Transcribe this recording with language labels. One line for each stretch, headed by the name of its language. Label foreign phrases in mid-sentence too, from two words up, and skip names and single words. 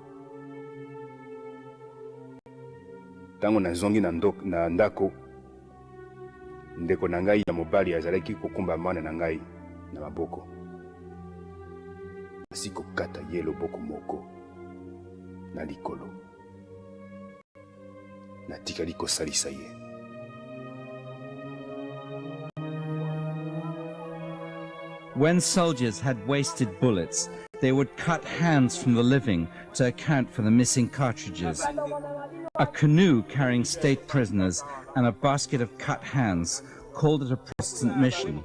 Lingala: Tango nazongi na ndako, ndeko na ngai ya mobali azalaki kokumba mwana na ngai na maboko. Asi kokata ye loboko moko na likolo. Natikali kosalisa ye.
English: When soldiers had wasted bullets, they would cut hands from the living to account for the missing cartridges. A canoe carrying state prisoners and a basket of cut hands called it a Protestant mission.